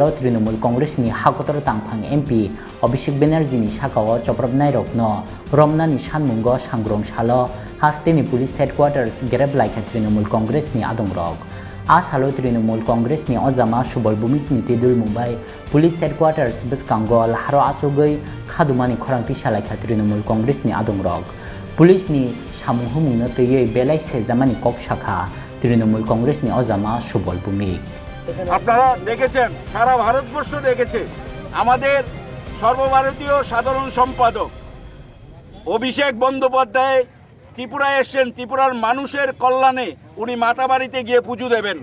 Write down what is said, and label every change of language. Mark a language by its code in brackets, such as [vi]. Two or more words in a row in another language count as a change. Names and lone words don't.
[trp] तृणमूल कांग्रेसनि हाकतर तांफां एमपि अभिषेक बेनार्जीनि साकाओ चप्रबनाय रकनो रमनानि सानमुंगो सांग्रं सालो हास्तेनि पुलिस हेडक्वार्टार्स गेरेबलाइखा तृणमूल कांग्रेसनि आदंग्रक आ सालो तृणमूल कांग्रेसनि अजामा सुबल भूमिकनि तेदुल मुंबाइ पुलिस हेडक्वार्टार्स बसकांगो लाहारो आसुगै खादुमानि खरां पिसालाइखा तृणमूल कांग्रेसनि आदंग्रक पुलिसनि सामुं हुमुंनो तैयै बेलाय सेजामानि কক শাখা তৃণমূল কংগ্রেসনি অজামা সুবল ভূমিক [bn] আপনারা দেখেছেন সারা ভারতবর্ষ দেখেছে আমাদের সর্বভারতীয় সাধারণ সম্পাদক অভিষেক বন্দ্যোপাধ্যায় ত্রিপুরায় এসেছেন ত্রিপুরার মানুষের কল্যাণে উনি মাতাবাড়িতে গিয়ে পুজো দেবেন